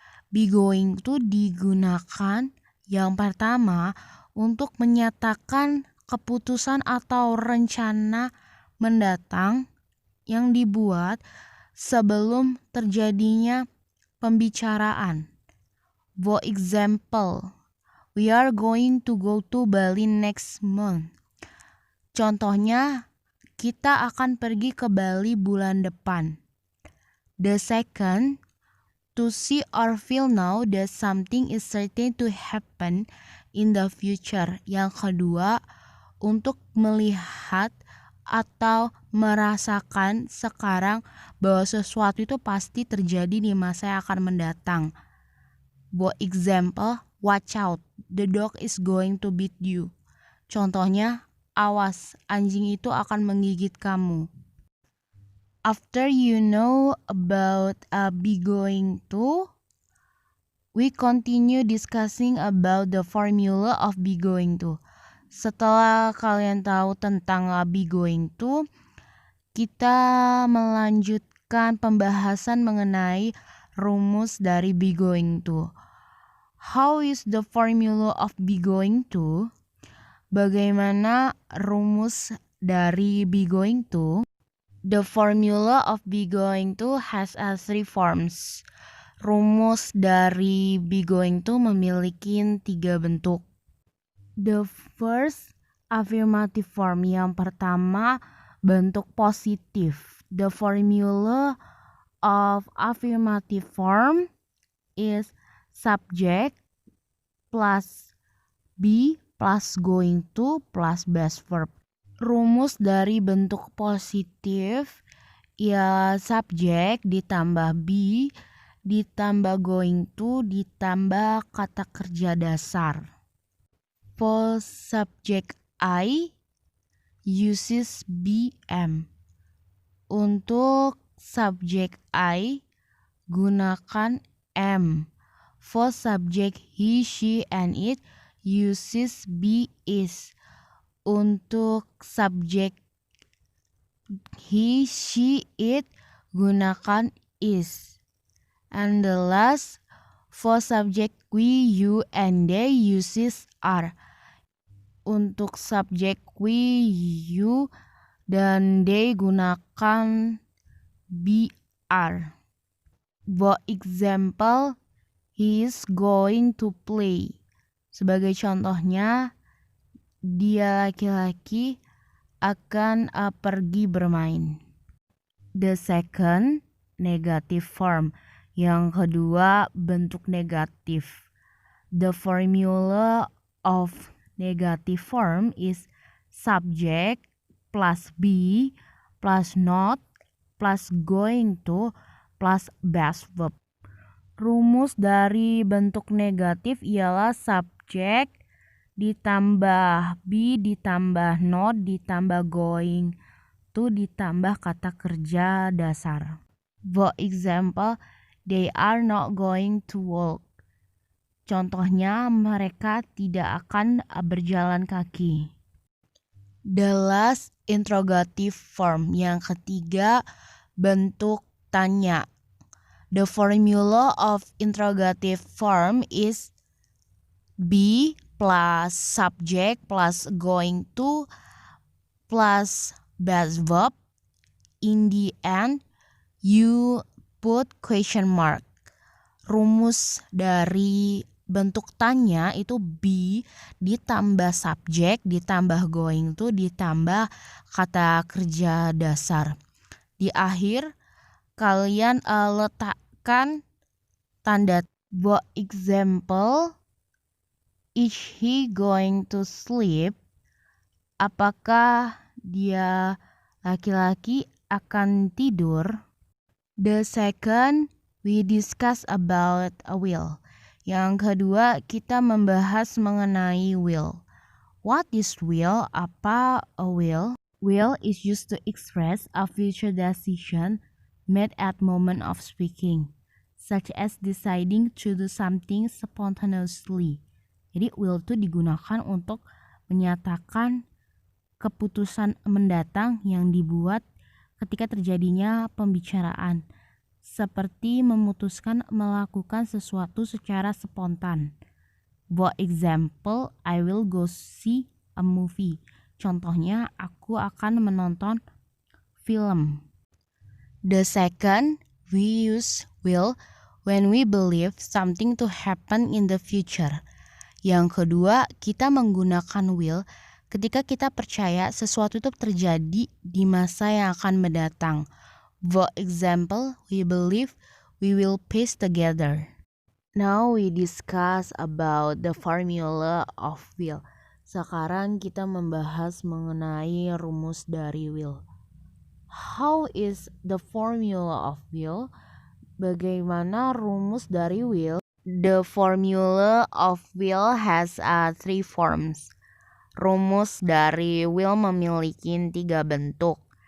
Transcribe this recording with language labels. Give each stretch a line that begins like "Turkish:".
Indonesian: Be going to digunakan yang pertama untuk menyatakan keputusan atau rencana mendatang yang dibuat sebelum terjadinya pembicaraan.
English: For example, we are going to go to Bali next month.
Indonesian: Contohnya, kita akan pergi ke Bali bulan depan.
English: The second, to see or feel now that something is certain to happen in the future.
Indonesian: Yang kedua, untuk melihat atau merasakan sekarang bahwa sesuatu itu pasti terjadi di masa yang akan mendatang.
English: For example, watch out, the dog is going to bite you.
Indonesian: Contohnya, awas, anjing itu akan menggigit kamu.
English: After you know about be going to, we continue discussing about the formula of be going to.
Indonesian: Setelah kalian tahu tentang be going to, kita melanjutkan pembahasan mengenai rumus dari be going to.
English: How is the formula of be going to?
Indonesian: Bagaimana rumus dari be going to?
English: The formula of be going to has three forms.
Indonesian: Rumus dari be going to memiliki 3 bentuk.
English: The first, affirmative form.
Indonesian: Yang pertama, bentuk positif.
English: The formula of affirmative form is subject plus be plus going to plus base verb.
Indonesian: Rumus dari bentuk positif ya subjek ditambah be ditambah going to ditambah kata kerja dasar.
English: For subject I uses BM.
Indonesian: Untuk subject I gunakan M.
English: For subject he, she, and it uses be, is.
Indonesian: Untuk subjek he, she, it gunakan is.
English: And the last, for subject we, you, and they uses are.
Indonesian: Untuk subjek we, you, dan they gunakan BR.
English: For example, he is going to play.
Indonesian: Sebagai contohnya, dia laki-laki akan pergi bermain.
English: The second, negative form.
Indonesian: Yang kedua, bentuk negatif.
English: The formula of negative form is subject plus be plus not plus going to plus base verb.
Indonesian: Rumus dari bentuk negatif ialah subject ditambah be ditambah not ditambah going to ditambah kata kerja dasar.
English: For example, they are not going to walk.
Indonesian: Contohnya, mereka tidak akan berjalan kaki.
English: The last, interrogative form.
Indonesian: Yang ketiga, bentuk tanya.
English: The formula of interrogative form is be plus subject plus going to plus base verb. In the end, you put question mark.
Indonesian: Rumus dari bentuk tanya itu be ditambah subject ditambah going to ditambah kata kerja dasar. Di akhir kalian letakkan tanda
English: For example, is he going to sleep?
Indonesian: Apakah dia laki-laki akan tidur?
English: The second, we discuss about a will.
Indonesian: Yang kedua, kita membahas mengenai will.
English: What is will?
Indonesian: Apa a will?
English: Will is used to express a future decision made at moment of speaking, such as deciding to do something spontaneously.
Indonesian: Jadi will itu digunakan untuk menyatakan keputusan mendatang yang dibuat ketika terjadinya pembicaraan, seperti memutuskan melakukan sesuatu secara spontan.
English: For example, I will go see a movie.
Indonesian: Contohnya, aku akan menonton film.
English: The second, we use will when we believe something to happen in the future.
Indonesian: Yang kedua, kita menggunakan will ketika kita percaya sesuatu itu terjadi di masa yang akan mendatang.
English: For example, we believe we will pace together. Now we discuss about the formula of will.
Indonesian: Sekarang kita membahas mengenai rumus dari will.
English: How is the formula of will?
Indonesian: Bagaimana rumus dari will?
English: The formula of will has three forms.
Indonesian: Rumus dari will memiliki 3 bentuk.